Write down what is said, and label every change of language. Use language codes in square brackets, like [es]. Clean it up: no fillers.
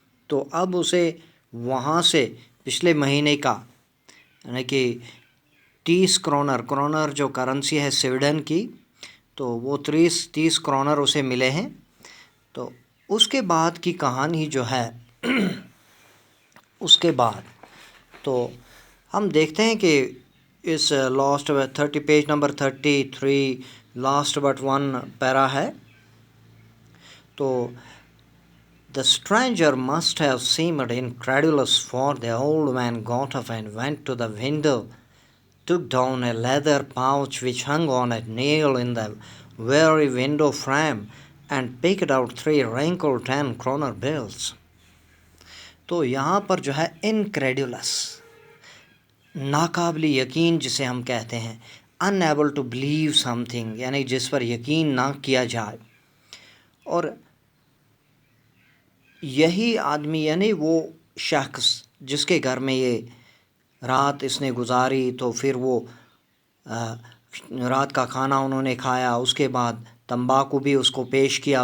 [hi] तो अब उसे वहाँ से पिछले महीने का, यानी कि 30 क्रोनर जो करेंसी है स्वीडन की, तो वो 30 क्रोनर उसे मिले हैं. तो उसके बाद की कहानी जो है उसके बाद तो हम देखते हैं कि इस last 30 page number 33 last but one para है. [en] तो The stranger must have seemed incredulous, for the old man got up and went to the window, took down a leather pouch which hung on a nail in the very window frame, and picked out 3 wrinkled 10 kroner bills. [hi] तो यहाँ पर जो है incredulous, नाकाबिल यकीन जिसे हम कहते हैं, [en] unable to believe something, [hi] यानी जिस पर यकीन ना किया जाए. और यही आदमी, यानी वो शख्स जिसके घर में ये रात इसने गुजारी, तो फिर वो रात का खाना उन्होंने खाया, उसके बाद तंबाकू भी उसको पेश किया.